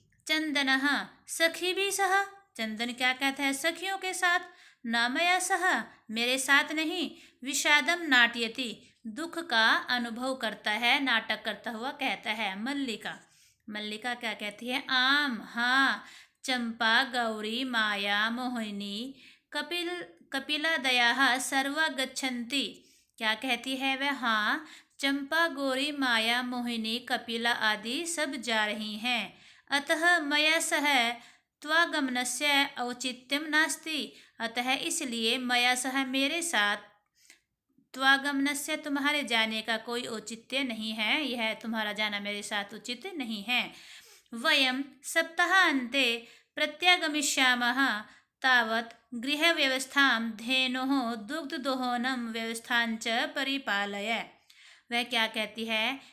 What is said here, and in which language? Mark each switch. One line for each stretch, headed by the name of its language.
Hindi: चंदनः
Sanskrit: सखी सह।
Hindi: चंदन क्या कहता है सखियों के साथ।
Sanskrit: न मया सह,
Hindi: मेरे साथ नहीं।
Sanskrit: विषादम नाट्यति,
Hindi: दुख का अनुभव करता है, नाटक करता हुआ कहता है। मल्लिका, मल्लिका क्या कहती है। आम, हाँ।
Sanskrit: चंपा, गौरी, माया, मोहिनी, कपिल कपिलादयाः सर्वा गच्छन्ति।
Hindi: क्या कहती है वह। हाँ, चंपा, गौरी, माया, मोहिनी, कपिला आदि सब जा रही हैं।
Sanskrit: अतः मया सह त्वागमनस्य औचित्यं नास्ति।
Hindi: अतः इसलिए
Sanskrit: मया सह,
Hindi: मेरे साथ, त्वागमनस्य, तुम्हारे जाने का कोई औचित्य नहीं है। यह तुम्हारा जाना मेरे साथ उचित नहीं है।
Sanskrit: वयं सप्ताहान्ते प्रत्यागमिष्यामः। तावत् गृहव्यवस्थां धेनोः दुग्धदोहनं व्यवस्थाञ्च परिपालय।
Hindi: वह क्या कहती है।